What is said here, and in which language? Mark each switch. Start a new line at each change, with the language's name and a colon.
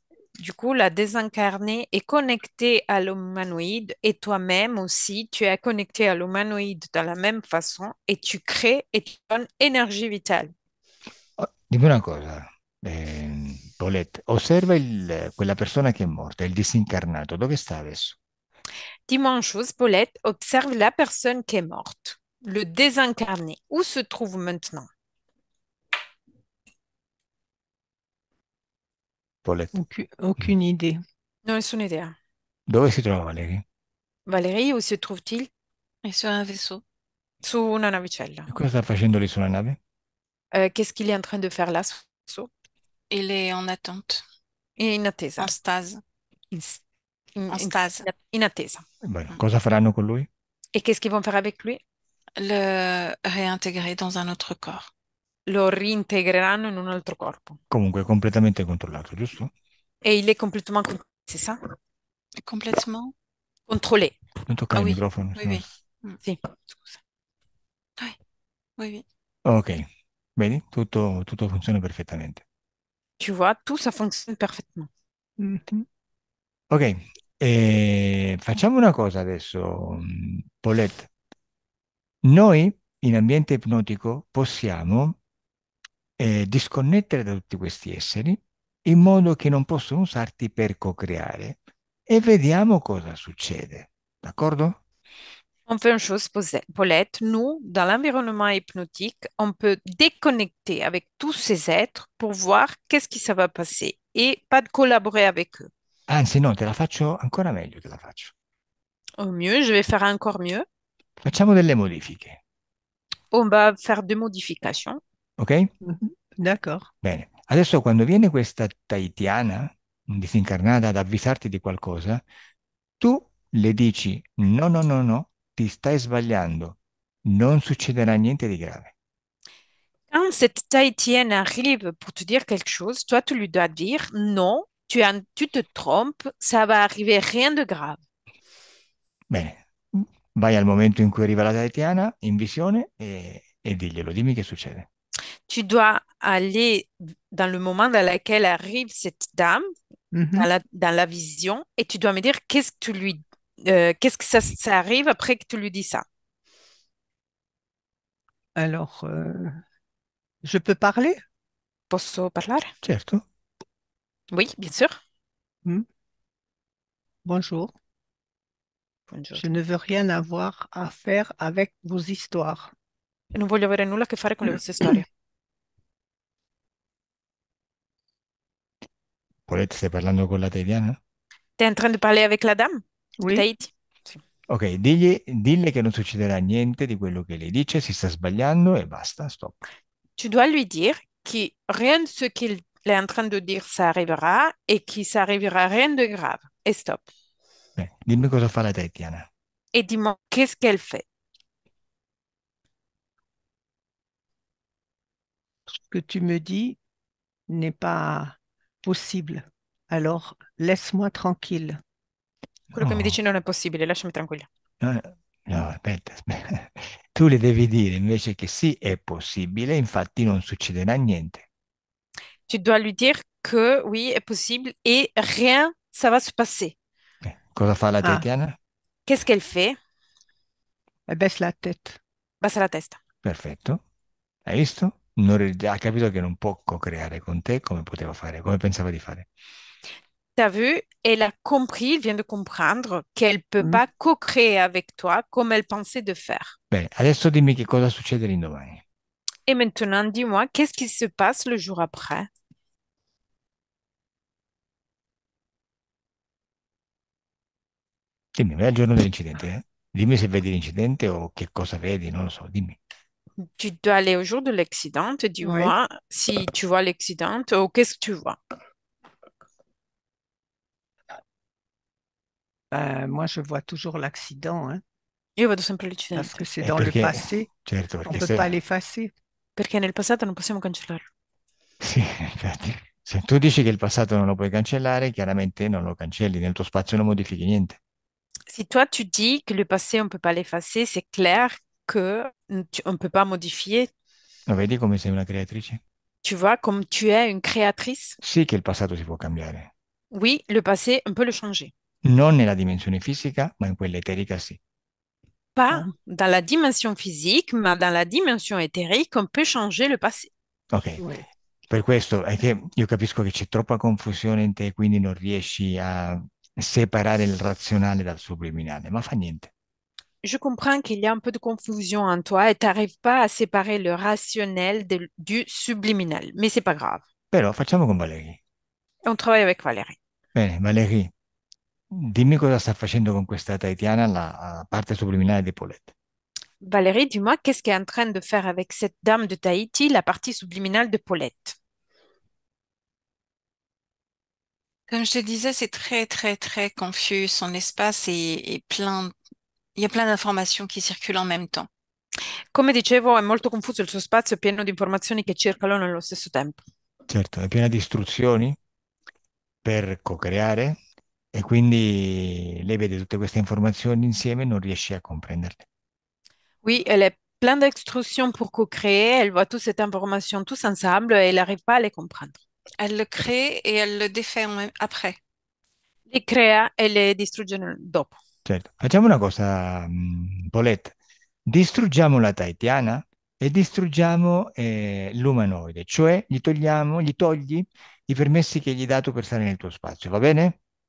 French: Du coup, la désincarnée est connectée à l'humanoïde et toi-même aussi, tu es connecté à l'humanoïde de la même façon et tu crées et tu donnes énergie vitale.
Italian: Oh, dimmi una cosa, Paulette, osserva quella persona che è morta, il disincarnato, dove sta adesso?
French: Dis-moi une chose, Paulette, observe la personne qui est morte, le désincarné. Où se trouve maintenant?
Italian: Paulette,
French: Aucune idée.
Italian: Non, nessuna idea. dove si trova Valeria?
French: Valérie, où se trouve-t-il? Et sur un vaisseau.
Italian: Su una navicella. E cosa sta facendo lì sulla nave?
French: Qu'est-ce qu'il est en train de faire là? Il est en attente,
Italian: In attesa.
French: en stase,
Italian: In,
French: en stase.
Italian: in attesa. Bene, Mm. cosa faranno con lui?
French: Et qu'est-ce qu'ils vont faire avec lui? Le réintégrer dans un autre corps.
Italian: Lo reintegreranno in un altro corpo. Comunque, completamente controllato, giusto?
French: Et il est complètement, c'est ça? Complètement? Contrôlé.
Italian: Non toccare Ah il
French: oui,
Italian: microfono,
French: oui,
Italian: sennò...
French: oui. Mm.
Italian: Sì. Scusa.
French: Oui, oui, oui.
Italian: Ok, vedi? Tutto funziona perfettamente.
French: Tu vois, tout ça fonctionne parfaitement. Mhm.
Italian: Ok, facciamo una cosa adesso, Paulette. Noi in ambiente ipnotico possiamo disconnettere da tutti questi esseri in modo che non possono usarti per co-creare e vediamo cosa succede. D'accordo?
French: On fait une chose, Paulette. Nous, dans l'environnement hypnotique, on peut déconnecter avec tous ces êtres pour voir qu'est-ce qui ça va passer et pas de collaborer avec eux.
Italian: Anzi, no, te la faccio ancora meglio, te la faccio.
French: Au mieux, je vais faire encore mieux.
Italian: Facciamo delle modifiche,
French: On va faire des modifications.
Italian: ok?
French: Mhm. D'accord.
Italian: Bene. Adesso quando viene questa Tahitiana disincarnata ad avvisarti di qualcosa, tu le dici no, no, no, no, ti stai sbagliando, non succederà niente di grave.
French: Quand cette Tahitienne arrive pour te dire quelque chose, toi, tu lui dois dire non, tu te trompes, ça va arriver rien de grave.
Italian: Bene, vai al momento in cui arriva la Tahitiana in visione e diglielo, dimmi che succede.
French: Tu dois aller dans le moment dans lequel arrive cette dame, Mhm. dans la vision, et tu dois me dire qu'est-ce que ça arrive après que tu lui dis ça. Alors, je peux parler?
Italian: Posso parlare? Certo,
French: Oui, bien sûr. Hmm. Bonjour. Je ne veux rien avoir à faire avec vos histoires.
Italian: Non voglio avere nulla a che fare con le vostre storie. Paulette, stai parlando con la Tahitiana?
French: Tu es en train de parler avec la dame de Oui.
Italian: Tahiti? Sì. Ok, dille che non succederà niente di quello che lei dice, si sta sbagliando e basta, stop.
French: Tu dois lui dire que rien de ce qu'il est en train de dire, ça arrivera et que ça arrivera rien de grave. Et stop.
Italian: Bene, dimmi cosa fa la Tahitiana.
French: Et dis-moi, qu'est-ce qu'elle fait? Ce que tu me dis n'est pas possible. Alors, laisse-moi tranquille.
Italian: Quello che mi Oh, dici non è possibile, lasciami tranquilla. no, no, aspetta. Tu le devi dire invece che sì, è possibile, infatti non succederà niente.
French: Tu dois lui dire que oui, est possible et rien, ça va se passer.
Italian: Cosa fa la Ah, Tahitiana?
French: Qu'est-ce qu'elle fait? elle baisse la tête.
Italian: Basta la testa. Perfetto. Hai visto? Ha capito che non può co-creare con te come poteva fare, come pensava di fare.
French: T'as vu, elle a compris, elle vient de comprendre qu'elle peut Hmm. pas co-créer avec toi comme elle pensait de faire.
Italian: Bene, adesso dimmi che cosa succede l'indomani.
French: Et maintenant, dis-moi, qu'est-ce qui se passe le jour après?
Italian: Dimmi, vai al giorno dell'incidente, eh? Dimmi se vedi l'incidente o che cosa vedi, non lo so, dimmi.
French: Tu dois aller au jour de l'accident. Oui. Dis-moi si tu vois l'accident ou qu'est-ce que tu vois? Moi, je vois toujours l'accident, hein,
Italian: Io vedo sempre
French: parce que c'est
Italian: È
French: dans le
Italian: perché,
French: passé.
Italian: certo,
French: On
Italian: perché
French: ne peut
Italian: se...
French: pas l'effacer.
Italian: perché nel passato non possiamo cancellarlo. Sì, infatti. Se tu dici che il passato non lo puoi cancellare, chiaramente non lo cancelli, nel tuo spazio non modifichi niente.
French: Si toi tu dis que le passé on ne peut pas l'effacer, c'est clair que on ne peut pas modifier.
Italian: Lo vedi come sei una creatrice?
French: Tu vois, comme tu es une créatrice,
Italian: Sì che il passato si può cambiare,
French: oui, le passé, on peut le changer.
Italian: non nella dimensione fisica, ma in quella eterica sì.
French: Pas Hein. dans la dimension physique, mais dans la dimension éthérique, on peut changer le passé.
Italian: Ok,
French: Oui.
Italian: per questo è che io capisco che c'è troppa confusione in te, quindi non riesci a separare il razionale dal subliminale, ma fa niente.
French: Je comprends qu'il y a un peu de confusion en toi et tu n'arrives pas à séparer le rationnel du subliminal, mais c'est pas grave.
Italian: Però facciamo con Valerie.
French: On travaille avec Valérie.
Italian: Bene, Valerie, dimmi cosa sta facendo con questa Taitiana la parte subliminale di Paulette.
French: Valérie, dis-moi, qu'est-ce qu'elle est en train de faire avec cette dame de Tahiti, la partie subliminale de Paulette? Comme je te disais, c'est très, très, très confus. Son espace est plein. Il y a plein d'informations qui circulent en même temps.
Italian: Come dicevo, è molto confuso il suo spazio, è pieno di informazioni che circolano nello stesso tempo. Certo, è piena di istruzioni per co-creare e quindi lei vede tutte queste informazioni insieme e non riesce a comprenderle.
French: Oui, elle est pleine d'instructions pour co-créer, elle voit toute cette information tous ensemble et elle n'arrive pas à les comprendre. Elle le crée et elle le défait après.
Italian: Les crea e le distrugge dopo. Certo, facciamo una cosa, Paulette, distruggiamo la Taitiana e distruggiamo l'umanoide, cioè gli togli i permessi che gli hai dato per stare nel tuo spazio, va bene?